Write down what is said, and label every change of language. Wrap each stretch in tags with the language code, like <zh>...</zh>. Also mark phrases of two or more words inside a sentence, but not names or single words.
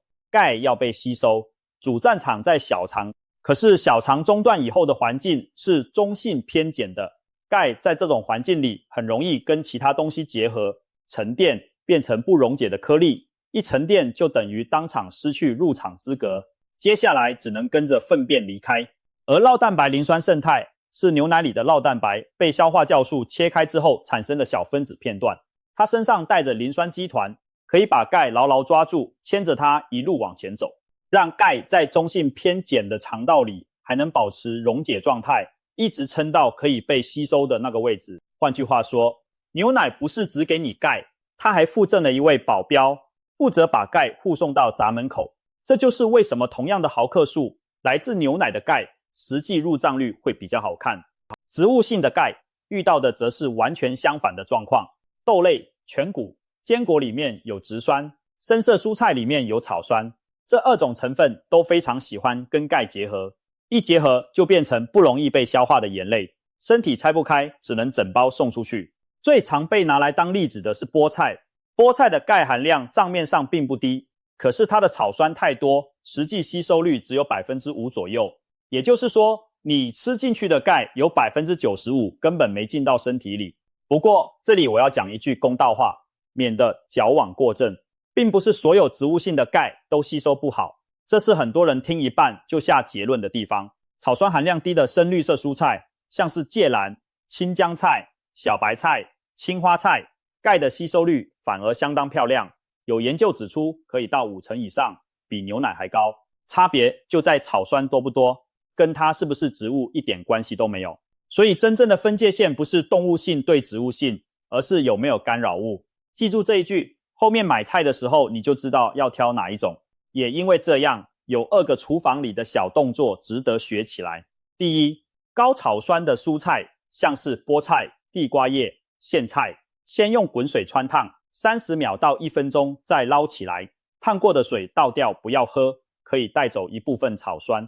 <zh>鈣要被吸收，主戰場在小腸，可是小腸中斷以後的環境是中性偏鹼的，鈣在這種環境裡很容易跟其他東西結合，沉澱變成不溶解的顆粒，一沉澱就等於當場失去入場資格，接下來只能跟着糞便離開。而酪蛋白磷酸胜肽是牛奶裡的酪蛋白被消化酵素切開之後產生的小分子片段，它身上帶着磷酸基團，可以把鈣牢牢抓住，牽着它一路往前走，讓鈣在中性偏鹼的腸道裡還能保持溶解狀態，一直撐到可以被吸收的那個位置。換句話說，牛奶不是只給你鈣，它還附贈了一位保鏢，負責把鈣護送到閘門口。這就是為什麼同樣的毫克數，來自牛奶的鈣實際入賬率會比較好看。植物性的鈣遇到的則是完全相反的狀況。豆類、全穀、堅果裡面有植酸，深色蔬菜裡面有草酸，這2種成分都非常喜歡跟鈣結合，一結合就變成不容易被消化的鹽類，身體拆不開，只能整包送出去。最常被拿來當例子的是菠菜，菠菜的鈣含量賬面上並不低，可是它的草酸太多，實際吸收率只有 5% 左右。也就是說，你吃進去的鈣有 95% 根本沒進到身體裡。不過這裡我要講一句公道話，免得矯枉過正，並不是所有植物性的鈣都吸收不好，這是很多人聽一半就下結論的地方。草酸含量低的深綠色蔬菜，像是芥藍、青江菜、小白菜、青花菜，鈣的吸收率反而相當漂亮，有研究指出可以到50%以上，比牛奶還高。差別就在草酸多不多，跟它是不是植物一點關係都沒有。所以真正的分界線不是動物性對植物性，而是有沒有干擾物。記住這一句，後面買菜的時候你就知道要挑哪一種。也因為這樣，有2個廚房裡的小動作值得學起來。第一，高草酸的蔬菜，像是菠菜、地瓜葉、莧菜，先用滾水汆燙30秒到1分鐘，再撈起來，燙過的水倒掉不要喝，可以帶走一部分草酸。</zh>